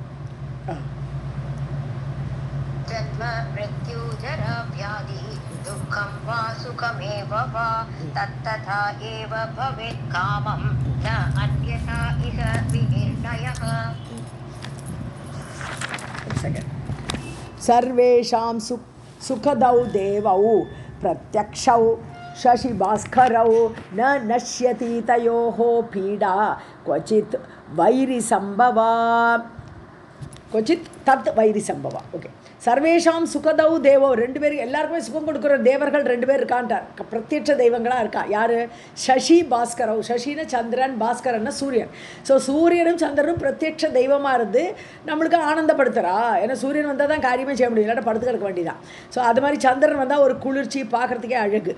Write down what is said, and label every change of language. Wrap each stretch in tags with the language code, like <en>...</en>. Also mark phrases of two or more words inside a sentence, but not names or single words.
<sa>जन्म मृत्यु जरा व्याधि दुःखं वा सुखमेव वा तत्तथा एव भवेत् कामं न अन्यथा इह विनिर्णयः. सर्वेषां सुखदौ देवौ प्रत्यक्षौ शशिभास्करौ न नश्यति तयोः पीडा क्वचित् वैरिसम्भवा, क्वचित् तत् वैरिसम्भवा.</sa> <ta>ओके,</ta> <sa>सर्वेषां सुखदौ देवो,</sa> <ta>ரெண்டு பேருக்கு எல்லாருக்குமே சுகம் கொடுக்குற தேவர்கள் ரெண்டு பேர் இருக்கான்ட்டார். பிரத்யட்ச தெய்வங்களாக இருக்கா. யார்?</ta> <sa>शशि भास्करौ.</sa> <ta>சசின்னு சந்திரன், பாஸ்கரன்னா சூரியன். ஸோ சூரியனும் சந்திரனும் பிரத்யட்ச தெய்வமாக இருந்து நம்மளுக்கு ஆனந்தப்படுத்துகிறா. ஏன்னா சூரியன் வந்தால் தான் காரியமே செய்ய முடியும், இல்லாட்ட படுத்து கிடக்க வேண்டியதான். ஸோ அது மாதிரி சந்திரன் வந்தால் ஒரு குளிர்ச்சி, பார்க்குறதுக்கே அழகு.</ta>